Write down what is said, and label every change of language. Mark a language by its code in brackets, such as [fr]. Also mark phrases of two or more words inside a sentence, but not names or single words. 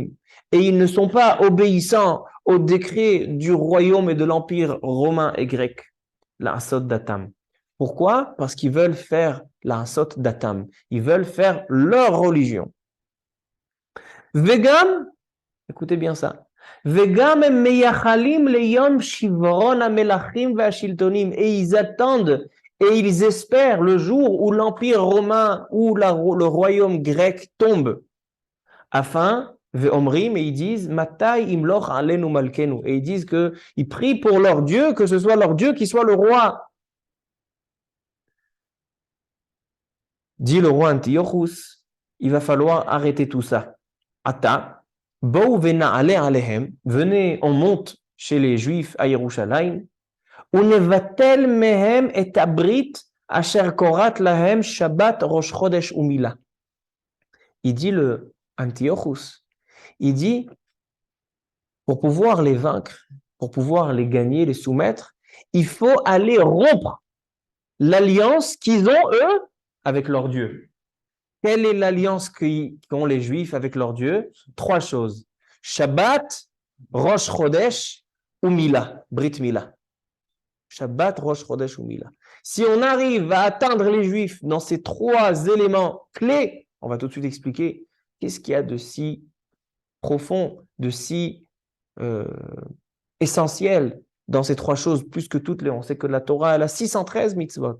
[fr] Et ils ne sont pas obéissants au décret du royaume et de l'empire romain et grec, [he] לעשות דתם. [fr] Pourquoi? Parce qu'ils veulent faire [he] לעשות דתם. [fr] Ils veulent faire leur religion. Vegam, écoutez bien ça. [he] וגם הם מייחלים ליום שברון המלכים והשלטונים. [fr] Et ils attendent et ils espèrent le jour où l'empire romain ou le royaume grec tombe. Afin, ve'omrim, et ils disent, [he] מתי ימלוך עלינו מלכנו. [fr] Et ils disent qu'ils prient pour leur Dieu, que ce soit leur Dieu qui soit le roi. Dit le roi Antiochus, il va falloir arrêter tout ça. [he] עתה בואו ונעלה עליהם, [fr] venez, on monte chez les Juifs à [he] Yerushalayim, ונבטל מהם את הברית אשר כורת להם שבת ראש חודש ומילה. [fr] Il dit le Antiochus, il dit, pour pouvoir les vaincre, pour pouvoir les gagner, les soumettre, il faut aller rompre l'alliance qu'ils ont, eux, avec leur Dieu. Quelle est l'alliance qu'ont les Juifs avec leur Dieu? Trois choses. Shabbat, Rosh Chodesh ou Mila, Brit Mila. Shabbat, Rosh Chodesh ou Mila. Si on arrive à atteindre les Juifs dans ces trois éléments clés, on va tout de suite expliquer qu'est-ce qu'il y a de si profond, de si essentiel dans ces trois choses, plus que toutes les. On sait que la Torah, elle a 613 mitzvot.